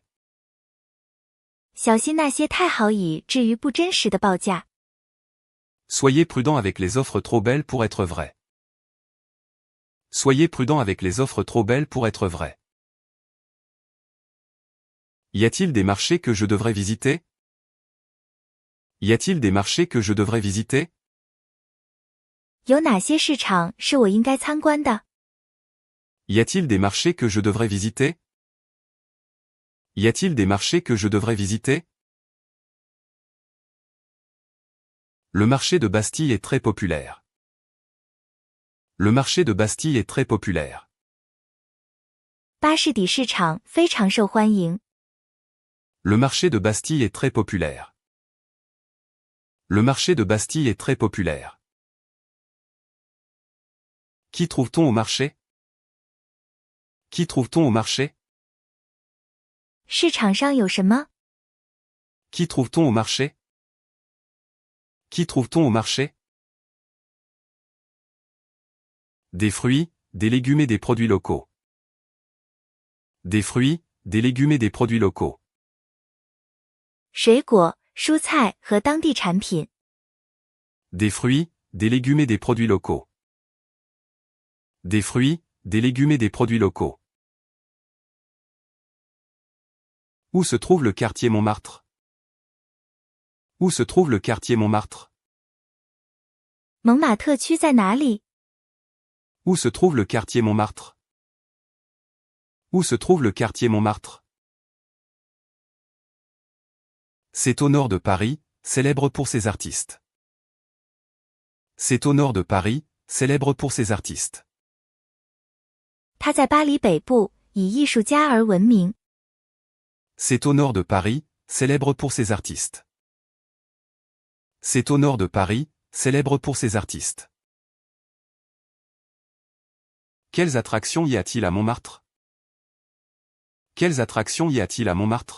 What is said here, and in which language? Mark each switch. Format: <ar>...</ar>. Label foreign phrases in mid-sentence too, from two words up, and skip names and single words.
<zh>小心那些太好以至于不真实的报价。</zh> <fr>Soyez prudent avec les offres trop belles pour être vraies. Soyez prudent avec les offres trop belles pour être vraies. Y a-t-il des marchés que je devrais visiter? Y a-t-il des marchés que je devrais visiter?</fr> <zh>有哪些市场是我应该参观的？</zh> <fr>Y a-t-il des marchés que je devrais visiter? Y a-t-il des marchés que je devrais visiter? Le marché de Bastille est très populaire. Le marché de Bastille est très populaire.</fr> <zh>巴士底市场非常受欢迎。</zh> <fr>Le marché de Bastille est très populaire. Le marché de Bastille est très populaire. Qui trouve-t-on au marché? Qui trouve-t-on au marché?</fr> <zh>市场上有什么？</zh> <fr>Qui trouve-t-on au marché? Qui trouve-t-on au marché? Des fruits, des légumes et des produits locaux. Des fruits, des légumes et des produits locaux.</fr> <zh>水果、蔬菜和当地产品。</zh> <fr>Des fruits, des légumes et des produits locaux. Des fruits, des légumes et des produits locaux. Où se trouve le quartier Montmartre? Où se trouve le quartier Montmartre?</fr> <zh>蒙马特区在哪里？</zh> <fr>Où se trouve le quartier Montmartre? Où se trouve le quartier Montmartre? C'est au nord de Paris, célèbre pour ses artistes. C'est au nord de Paris, célèbre pour ses artistes.</fr> <zh>它在巴黎北部，以艺术家而闻名。</zh> <fr>C'est au nord de Paris, célèbre pour ses artistes. C'est au nord de Paris, célèbre pour ses artistes. Quelles attractions y a-t-il à Montmartre? Quelles attractions y a-t-il à Montmartre?</fr>